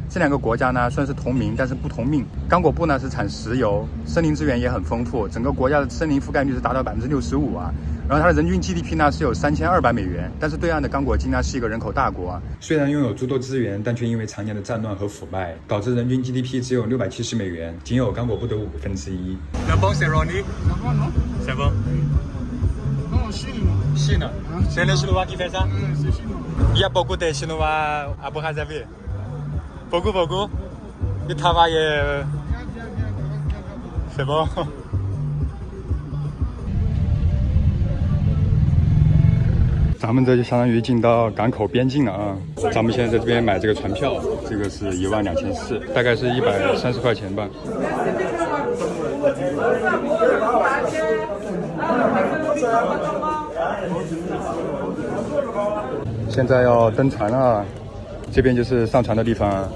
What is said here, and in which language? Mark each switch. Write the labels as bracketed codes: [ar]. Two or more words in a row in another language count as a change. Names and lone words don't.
[zh] 这2个国家呢算是同名，但是不同命。刚果布呢是产石油，森林资源也很丰富，整个国家的森林覆盖率是达到65%啊。然后它的人均 GDP 呢是有3200美元，但是对岸的刚果金呢是一个人口大国啊，虽然拥有诸多资源，但却因为常年的战乱和腐败，导致人均 GDP 只有670美元，仅有刚果布的 1/5。 [fr] C'est bon, c'est Ronnie. C'est bon. Non, Chine. Chine. C'est les Chinois qui font ça? C'est chinois. Il y a beaucoup de Chinois à Brazzaville. Beaucoup. Ils travaillent. C'est bon. [zh] 咱们这就相当于进到港口边境了啊！咱们现在在这边买这个船票，这个是12400，大概是130块钱吧。现在要登船了，这边就是上船的地方。